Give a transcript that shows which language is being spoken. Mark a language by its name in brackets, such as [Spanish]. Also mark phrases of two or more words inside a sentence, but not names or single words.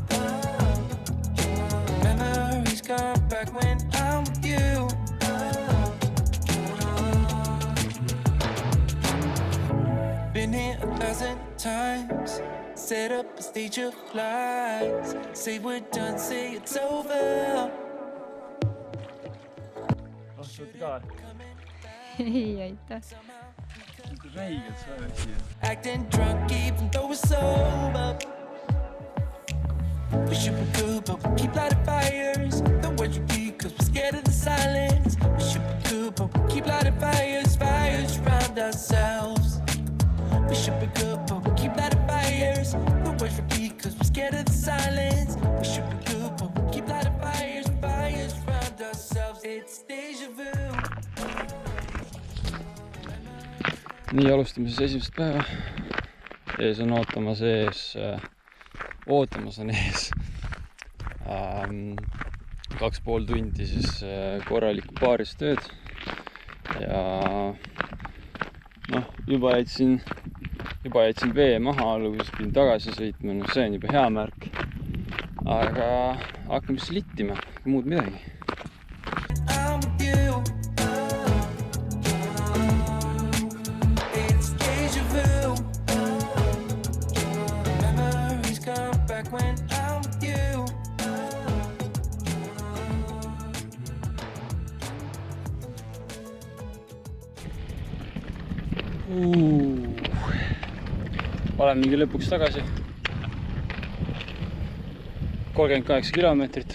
[English] Memories come back when I'm with you. Been here 1,000 times. Set up a stage of lies. Say we're done, say it's over. [Estonian] Ostad ka? Ei aita. Räigelt sa oled siia. [English] Acting drunk even though we're sober. We should be good, but we keep lighting fires. The words repeat, cause we're scared of the silence. We should be good, but we keep lighting fires. Fires around ourselves. We should be good, but we keep lighting fires. The words repeat, cause we're scared of the silence. We should be good, but we keep lighting fires. Fires around ourselves. It's deja vu. [Estonian] Nii alustame siis esimest päeva. Ees on ootamas ees 2,5 tundi siis korralikku baaristööd. Ja noh, juba jätsin vee maha, alguses pidin tagasi sõitma, no see on juba hea märk. Aga hakkame siis littima, muud midagi. [English] I'm with you. It's deja vu. Memories come back when I'm with you. [Estonian] Olemegi lõpuks tagasi. 38 kilomeetrit.